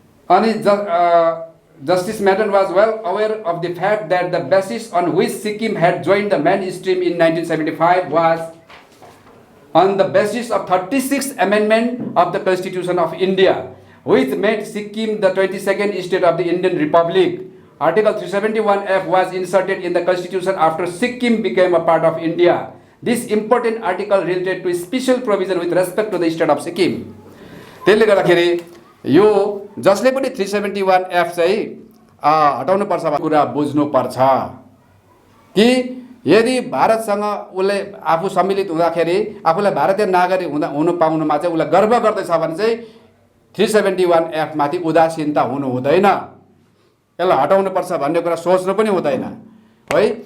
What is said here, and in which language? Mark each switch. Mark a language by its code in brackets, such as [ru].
[ne] अनि [en] Justice Madon was well aware of the fact that the basis on which Sikkim had joined the mainstream in 1975 was on the basis of 36th amendment of the Constitution of India, which made Sikkim the 22nd state of the Indian Republic. Article 371F was inserted in the Constitution after Sikkim became a part of India. This important article related to special provision with respect to the state of Sikkim. [ne] त्यसले गर्दाखेरि यो जसले पनि 371F चाहिँ हटाउनु पर्छ कुरा बुझ्नु पर्छ कि यदि भारतसँग उसले आफू सम्मिलित हुँदाखेरि आफूलाई भारतीय नागरिक हुनु पाउनुमा चाहिँ उसलाई गर्व गर्दैछ भने चाहिँ 371F माथि उदासीनता हुनु हुँदैन, यसलाई हटाउनु पर्छ भन्ने कुरा सोच्नु पनि हुँदैन है।